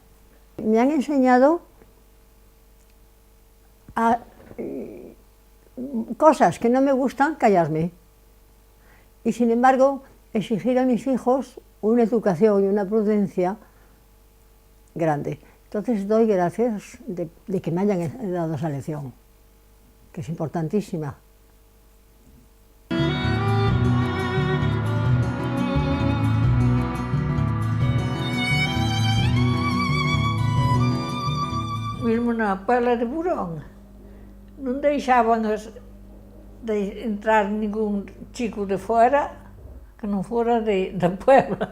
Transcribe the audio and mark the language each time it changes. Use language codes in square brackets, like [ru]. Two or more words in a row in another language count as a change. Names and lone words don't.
[es] Me han enseñado a cosas que no me gustan, callarme. Y sin embargo, exigir a mis hijos una educación y una prudencia grande. Entonces doy gracias de que me hayan dado esa lección, que es importantísima. [gl] Mesmo na Pela de Burón, non deixaban de entrar ningún chico de fora que non fora da Puebla.